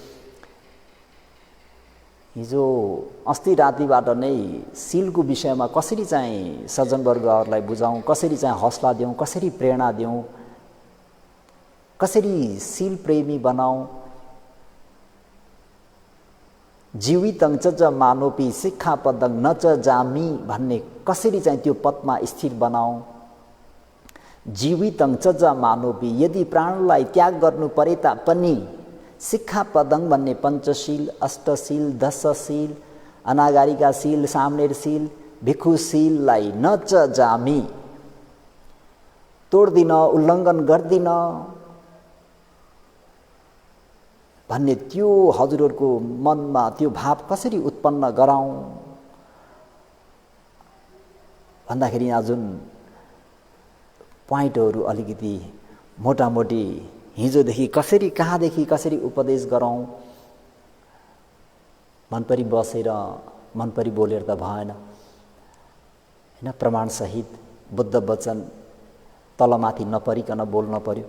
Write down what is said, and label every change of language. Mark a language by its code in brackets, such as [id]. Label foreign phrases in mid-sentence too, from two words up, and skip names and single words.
[ne] हिजो अस्ति रातिबाट नै सिलको विषयमा कसरी चाहिँ सज्जनवर्गहरूलाई बुझाउँ, कसरी चाहिँ हौसला दिउँ, कसरी प्रेरणा दिउँ, कसरी सिल प्रेमी बनाऊँ, [pi] जीवितं च मानोपि सिक्खापदं न च जामि [ne] भन्ने कसरी चाहिँ त्यो पदमा स्थिर बनाऊँ। [pi] जीवितं च मानोपि, [ne] यदि प्राणलाई त्याग गर्नु परे तापनि सिक्खापदं भन्ने पञ्चशील, अष्टशील, दशशील, अनागारिका शील, सामनेर शील, भिक्षु शीललाई [pi] न च जामि, [ne] तोड्दिन, उल्लङ्घन गर्दिन भन्ने त्यो हजुरहरूको मनमा त्यो भाव कसरी उत्पन्न गराउँ भन्दाखेरि यहाँ जुन पोइन्टहरू अलिकति मोटामोटी हिजोदेखि कसरी कहाँदेखि कसरी उपदेश गरौँ, मनपरी बसेर मनपरी बोलेर त भएन हैन, प्रमाणसहित बुद्ध वचन तलमाथि नपरिकन बोल्न पर्यो।